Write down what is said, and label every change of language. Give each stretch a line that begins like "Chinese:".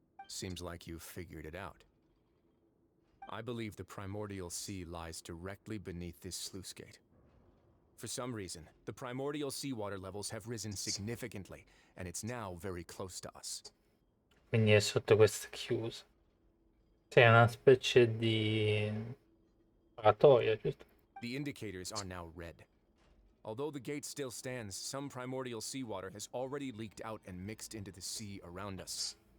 English: Seems like you've figured it out. I believe the primordial sea lies directly beneath this sluice gate. For some reason, the primordial seawater levels have risen significantly, and it's now very close to us.
Italian: Quindi è sotto questa chiusa. C'è una specie di oratoria, giusto?
English: The indicators are now red. Although the gate still stands, some primordial seawater has already leaked out and mixed into the sea around us.